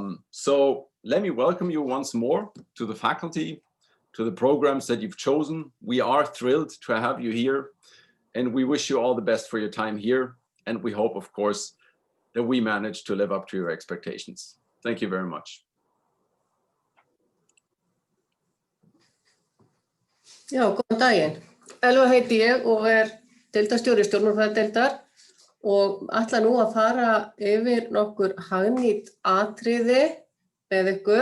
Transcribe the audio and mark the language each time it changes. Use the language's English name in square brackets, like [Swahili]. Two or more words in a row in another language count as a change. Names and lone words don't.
[English] So let me welcome you once more to the faculty, to the programs that you've chosen. We are thrilled to have you here, and we wish you all the best for your time here. And we hope, of course, that we manage to live up to your expectations. Thank you very much. [Icelandic] Já, góðan daginn. Elva heiti ég og deildarstjóri Stjórnmálafræðideildar og ætla nú að fara yfir nokkur hagnýt atriði með ykkur.